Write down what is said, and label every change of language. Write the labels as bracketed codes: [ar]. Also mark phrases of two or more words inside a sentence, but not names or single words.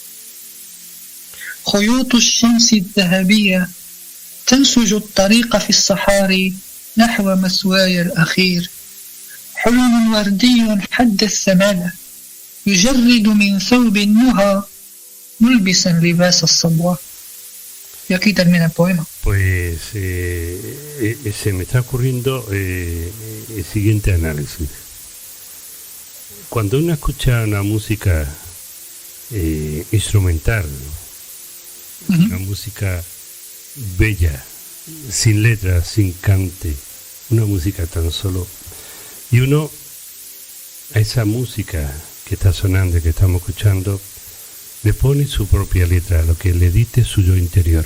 [ar] خيوط الشمس الذهبية تنسج الطريق في الصحاري نحو مثواي الأخير. حلم وردي حد الثمالة يجرد من ثوب النهى ملبسا لباس الصبوة. [es] Y aquí termina el poema. Pues se me está ocurriendo el siguiente análisis. Cuando uno escucha una música instrumental, una música bella, sin letras, sin cante, una música tan solo, y uno a esa música que está sonando y que estamos escuchando le pone su propia letra, lo que le dite su yo interior.